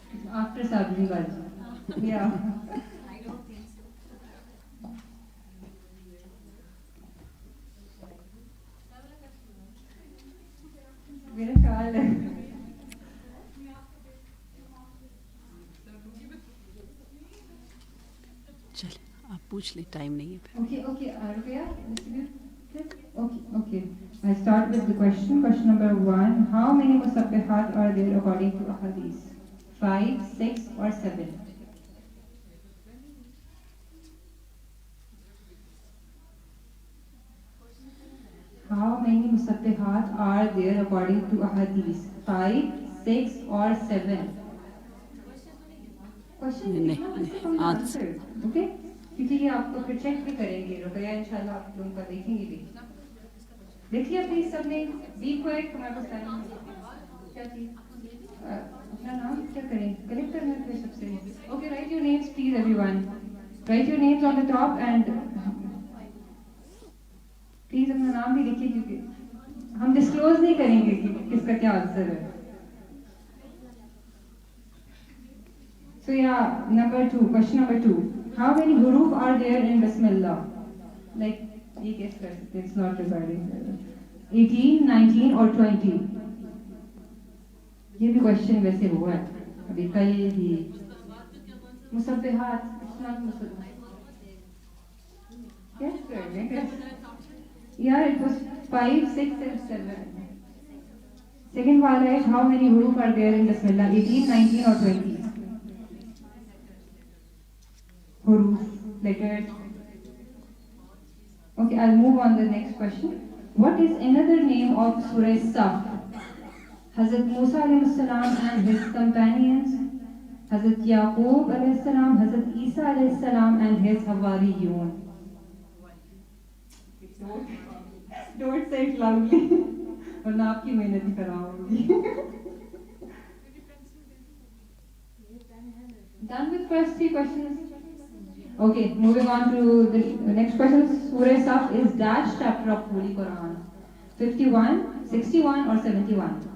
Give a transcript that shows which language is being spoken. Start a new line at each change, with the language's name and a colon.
Urdu: After Sabri باجی, یا میرا خیال ہے. چلے آپ پوچھ لیں, ٹائم نہیں ہے پھر.
English: Okay, okay, Ruqayya, distribute this? Okay, okay. I start with the question. Question number 1. How many musabbihat are there according to ahadith? 5, 6 or 7? How many musabbihat are there according to ahadith? 5, 6 or 7? Question
Urdu: نہیں,
English: answer. Okay?
Urdu: کیونکہ یہ آپ کو پھر check بھی کریں گے. رقیہ انشاءاللہ آپ لوگوں کا دیکھیں گے بھی. دیکھیے پلیز سب نے
English: be quick,
Urdu: ہمارے پاس ٹائم کیا چیز اپنا نام کیا کریں, کلیکٹ کرنا ہے سب سے.
English: Okay, write your names please everyone. Write your names on the top and
Urdu: اپنا نام بھی لکھیے کیونکہ ہم ڈسکلوز نہیں کریں گے کہ کس کا کیا آنسر ہے.
English: So yeah, question number 2. How many huruf are there in Bismillah? Like, you guess first, it's not regarding 18, 19 or 20.
Urdu: یہ بھی question ویسے ہوا ہے ابھی کل ہی. مصبحات,
English: it's not
Urdu: مصبحات.
English: Yes, correct. Yeah, it was 5, 6 and 7. Second wala is how many huruf are there in Bismillah? 18, 19 or 20? Huruf, letters. Okay, I'll move on to the next question. What is another name of Surah Saf? Hazrat Musa alayhi salam and his companions, Hazrat Yaqub alayhi salam, Hazrat Isa alayhi salam and his Hawariyun. Don't say it loudly.
Urdu: ورنہ آپ کی محنت ہی کراؤں گی.
English: Done with first 3 questions. Okay, moving on to the next question. Surah Saf is dash chapter of Holy Quran. 51, 61 or 71?